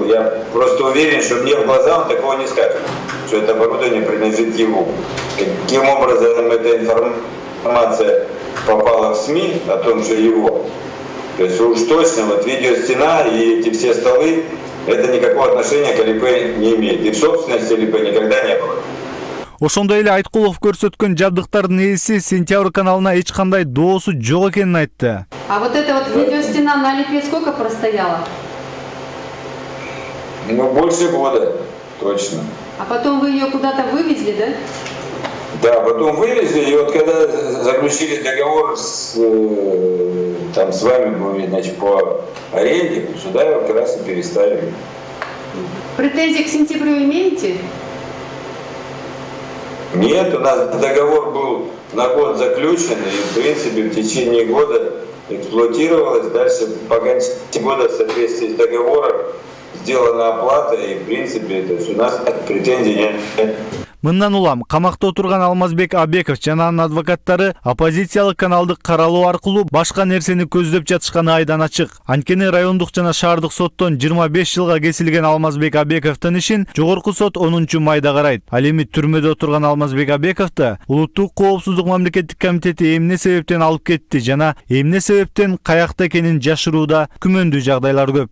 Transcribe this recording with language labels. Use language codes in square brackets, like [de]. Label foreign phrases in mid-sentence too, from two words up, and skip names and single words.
[ru] Я просто уверен, что мне в глаза он такого не скажет, что это оборудование принадлежит ему. Каким образом эта информация попала в СМИ о том, что его. То есть уж точно вот видеостена и эти все столы, это никакого отношения к АЛИП не имеет. И в собственности АЛИП никогда не было. [ky] Ошондой эле Айткулов көрсөткөн жабдыктардын ээси Сентябрь каналына эч кандай доосу жок экенин айтты. [ru] А вот эта вот видеостена на АЛИПе сколько простояла? Ну, больше года, точно. А потом вы ее куда-то вывезли, да? Да, потом вывезли, и вот когда заключили договор с вами, значит, по аренде, сюда его как раз и переставили. Претензии к Сентябрю имеете? Нет, у нас договор был на год заключен, и в принципе в течение года эксплуатировалось. Дальше по конце года в соответствии с договором сделана оплата, и в принципе то есть у нас претензий нет. [ky] Мындан улам камакта отурган Алмазбек Абеков жана анын адвокаттары оппозициялык каналды каралоо аркылуу башка нерсени көздөп жатышканы айдан ачык. Анткени райондук жана шаардык соттон 25 жылга кесилген Алмазбек Абековдун ишин жогорку сот 10-майда карайт. Ал эми түрмөдө отурган Алмазбек Абековду Улуттук коопсуздук мамлекеттик комитети эмне себептен алып кетти жана эмне себептен каякта экенин жашырууда күмөндүү жагдайлар көп.